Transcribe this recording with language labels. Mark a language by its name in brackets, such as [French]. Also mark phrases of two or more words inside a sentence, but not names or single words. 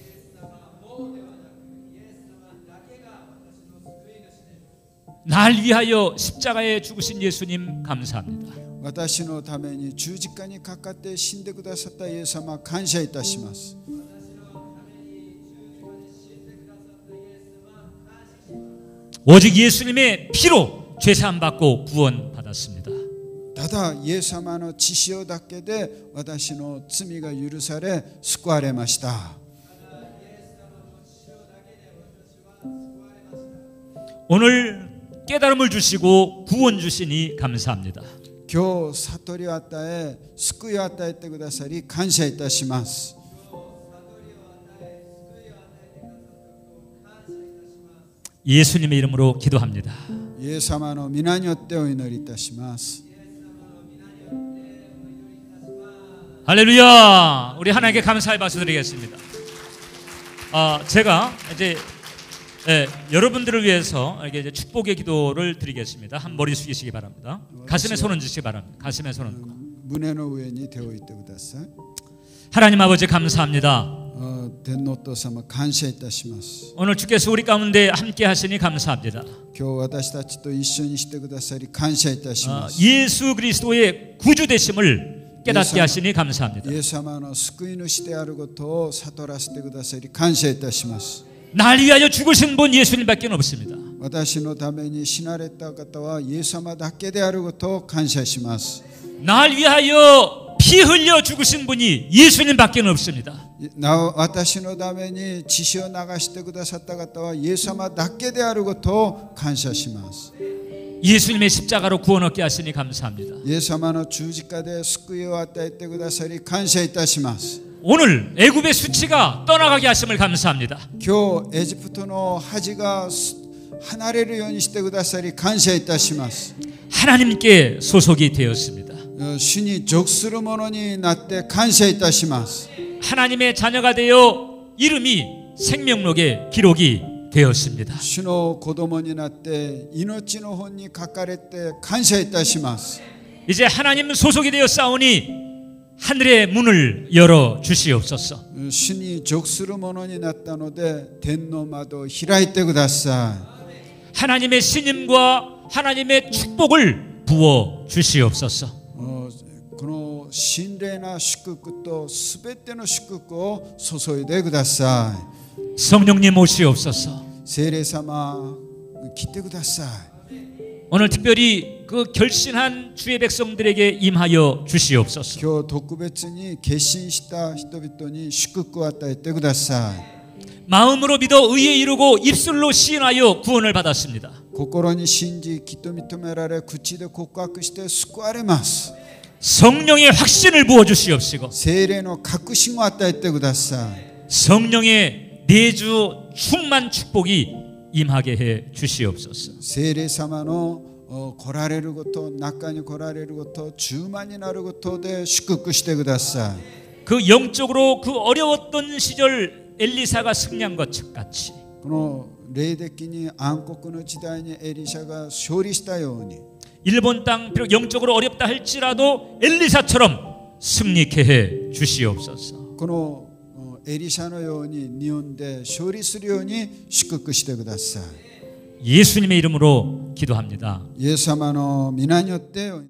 [Korean] 날 위하여 십자가에 죽으신 예수님 감사합니다. [Japanese] 私のために十字架にかかって死んでくださったイエス様感謝いたします。 [Korean] 오직 예수님의 피로 죄사함 받고 구원 받았습니다. [Japanese] ただイエス様の血潮だけで私の罪が許され救われました。 [Korean] 오늘 깨달음을 주시고 구원 주시니 감사합니다. [Japanese] 今日悟りを与え救いを与えてくださり感謝いたします。 [Korean] 예수님의 이름으로 기도합니다. [Japanese] イエス様の皆によってお祈りいたします。 [Korean] 할렐루야! 우리 하나님께 감사의 박수 드리겠습니다. 제가 이제 여러분들을 위해서 이제 축복의 기도를 드리겠습니다. 한 머리 숙이시기 바랍니다. 가슴에 손 얹으시기 바랍니다. 가슴에 손 얹고. [Japanese] 胸の上に手を置いてください。 [Korean] 하나님 아버지 감사합니다. [Japanese] 天のお父様感謝いたします。 [Korean] 오늘 주께서 우리 가운데 함께 하시니 감사합니다. [Japanese] 今日私たちと一緒にしてくださり感謝いたします。 [Korean] 예수 그리스도의 구주 되심을 깨닫게 하시니 감사합니다. [Japanese] イエス様の救い主であることを悟らせてくださり感謝いたします。 [Korean] 날 위하여 죽으신 분 예수님밖에 없습니다. [Japanese] 私のために死なれた方はイエス様だけであることを感謝します。 [Korean] 날 위하여 피 흘려 죽으신 분이 예수님밖에 없습니다. [Japanese] 私のために血潮を流してくださった方はイエス様だけであることを感謝します。 [Korean] 예수님의 십자가로 구원 얻게 하시니 감사합니다. [Japanese] イエス様の十字架で救いを与えてくださり感謝いたします。 [Korean] 오늘 애굽의 수치가 떠나가게 하심을 감사합니다. [Japanese] 今日エジプトの恥が離れるようにしてくださり感謝いたします。 [Korean] 하나님께 소속이 되었습니다. [Japanese] 主に属するものになって感謝いたします。 [Korean] 하나님의 자녀가 되어 이름이 생명록에 기록이 되었습니다. [Japanese] 主の子供になって命の本に書かれて感謝いたします。 [Korean] 이제 하나님 소속이 되어 싸우니 하늘의 문을 열어 주시옵소서. [Japanese] 主に属するものになったので天の窓を開いてください。 [Korean] 하나님의 신임과 하나님의 축복을 부어 주시옵소서. [Japanese] この神霊な祝福とすべての祝福を注いでください。 [Korean] 성령님 오시옵소서. [Japanese] 聖霊様来てください。 [Korean] 오늘 특별히 그 결신한 주의 백성들에게 임하여 주시옵소서. [Japanese] 今日特別に決心した人々に祝福を与えてください。 [Korean] 마음으로 믿어 의에 이르고 입술로 시인하여 구원을 받았습니다. [Japanese] 心に信じきっと認められ口で告白して救われます。 [Korean] 성령의 확신을 부어 주시옵시고 [Japanese] 聖霊の確信を与えてください。 [Korean] 성령의 내주 충만 축복이 임하게 해 주시옵소서. [Japanese] 聖霊様の来られること、中に来られること、充満になることで祝福してください。 [Korean] 그 영적으로 그 어려웠던 시절 엘리사가 승리한 것 같이 [Japanese] この霊的に暗黒の時代にエリシャが勝利したように [Korean] 일본 땅 비록 영적으로 어렵다 할지라도 엘리사처럼 승리케 해 주시옵소서. [Japanese] このエリシャのように日本で勝利するように祝福してください。 [Korean] 예수님의 이름으로 기도합니다. [Japanese] イエス様の皆によって